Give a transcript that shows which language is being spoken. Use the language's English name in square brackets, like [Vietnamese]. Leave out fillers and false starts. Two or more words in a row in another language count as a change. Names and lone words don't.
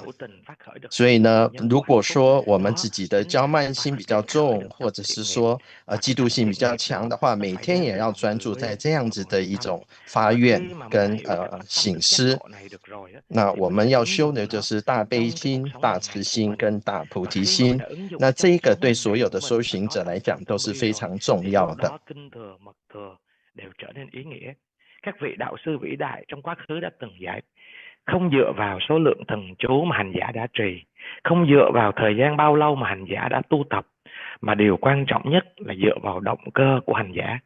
[Chinese] 所以呢，如果说我们自己的骄慢心比较重，或者是说嫉妒心比较强的话，每天也要专注在这样子的一种发愿跟省思。那我们要修的就是大悲心、大慈心跟大菩提心。那这一个对所有的修行者来讲都是非常重要的。 [Vietnamese] Các vị đạo sư vĩ đại trong quá khứ đã từng dạy, không dựa vào số lượng thần chú mà hành giả đã trì, không dựa vào thời gian bao lâu mà hành giả đã tu tập, mà điều quan trọng nhất là dựa vào động cơ của hành giả.